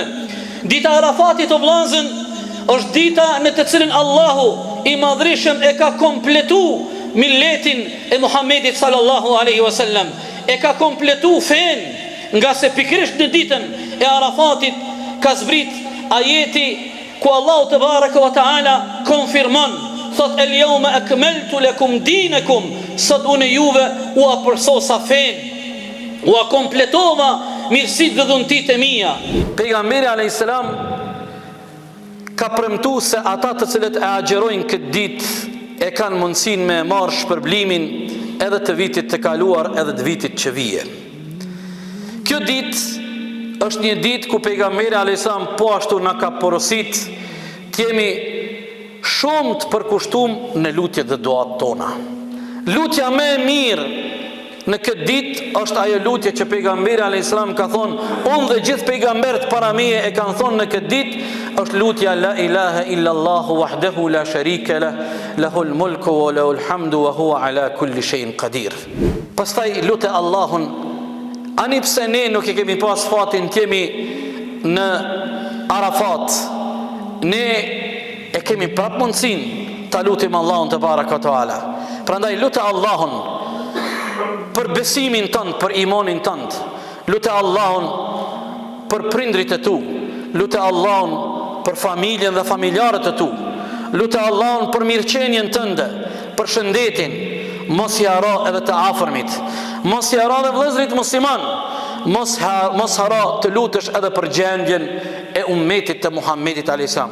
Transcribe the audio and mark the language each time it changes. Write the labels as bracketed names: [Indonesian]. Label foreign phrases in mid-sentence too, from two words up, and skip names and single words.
[Albanian] Dita e Arafatit o vllazën është dita në të cilën Allahu i Madhreshëm e ka kompletu milletin e Muhamedit [Arabic] صلى الله عليه وسلم, [Albanian] e ka kompletu fen, nga se pikërisht në ditën e Arafatit ka zbrit ajeti ku Allahu [Arabic] تبارك وتعالى [Albanian] konfirmon, thot [Arabic] اليوم أكملت لكم دينكم, [Albanian] sot unë juve u apërsosa fen, u kompletova mirësitë dhe dhuntitë e mia. Pejgamberi [Arabic] عليه السلام [Albanian] ka premtuar se ata të cilët e agjerojnë këtë ditë e kanë mundësinë me marrë shpërblimin edhe të vitit të kaluar edhe të vitit që vije. Kjo ditë është një ditë ku pejgamberi [Arabic] عليه السلام [Albanian] po ashtu na ka porosit të jemi shumë të përkushtuar në lutjet dhe duat tona. Lutja më e mirë në këtë ditë është ajo lutje që pejgamberi [Arabic] عليه السلام [Albanian] ka thonë, unë dhe gjithë pejgamberët para meje e kanë thonë në këtë ditë, është lutja [Arabic] لا إله إلا الله وحده لا شريك له له الملك وله الحمد وهو على كل شيء قدير. [Albanian] Pastaj lutë Allahun, ani pse ne nuk e kemi pas fatin të jemi në Arafat, ne e kemi prap mundësinë ta lutim Allahun [Arabic] تبارك وتعالى. [Albanian] Prandaj lutë Allahun për besimin tënd, për imanin tënd, lutë Allahun për prindrit e tu, lutë Allahun për familjen dhe familjarët e tu, lutë Allahun për mirëqenien tënde, për shëndetin, mos i haro edhe të afërmit, mos i haro edhe vëllezërit musliman, mos haro të lutesh edhe për gjendjen e ummetit të Muhamedit [Arabic] عليه السلام.